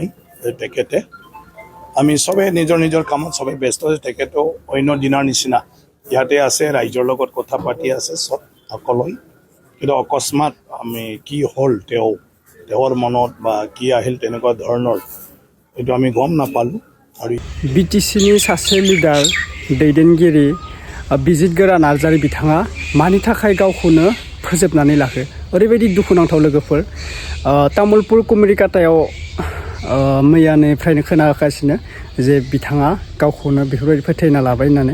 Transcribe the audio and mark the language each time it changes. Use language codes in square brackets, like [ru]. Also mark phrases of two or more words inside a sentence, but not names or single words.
[as] তেখেতে আমি সবে নিজৰ নিজৰ কামত সবে ব্যস্ত আছে। তেখেতেও অন্য দিনৰ নিচিনা ইয়াতে আছে, ৰাইজৰ লগত কথা পাতি আছে সব সকলোৱে। কিন্তু অকস্মাত আমি কি হ'ল তেওঁৰ মনত বা কি আহিল তেনেকুৱা ধৰণৰ এইটো আমি গম নাপালোঁ। আৰু [brx] बिटिसिनि सासे लिडार दैदेनगिरि बिजितगोरा नार्जारी बिथाङा मानि थाखाय गावखौनो फोजोबनानै लाखो। ओरैबायदि दुखुनांथाव लोगोफोर, तामुलपुर कुमरिकाटायाव मैयानिफ्रायनो खोनागासिनो जे बिथाङा गावखौनो बेफोरबायदि फोथायना लाबाय होननानै।